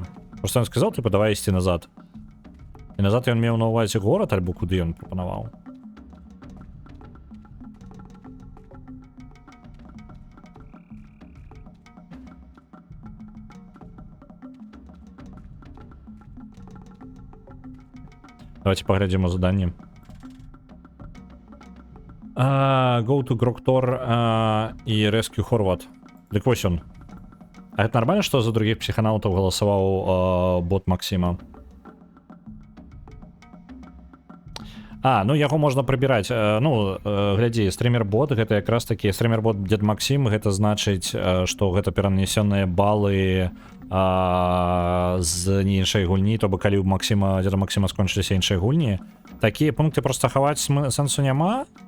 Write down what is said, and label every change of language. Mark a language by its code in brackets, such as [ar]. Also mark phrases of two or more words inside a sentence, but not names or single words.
[be] Просто ён сказаў, типа, давай ісці назад. І назад ён меў на ўвазе горад, альбо куды ён прапанаваў? Давайте паглядзім у заданні. [en] Go to Groktor і Rescue Horvat. [be] Дык вось он. А гэта нормально, што за другіх псіханаўтаў галасаваў бот Максіма? Ну яго можна прыбіраць. Ну, глядзі, стрімер-бот, гэта якраз такі стрімер-бот Дед Максім, гэта значыць, што гэта перанесеныя балы з іншай гульні, то бы калі у Деда Максіма скончыліся іншыя гульні, такія пункты просто хаваць сэнсу няма.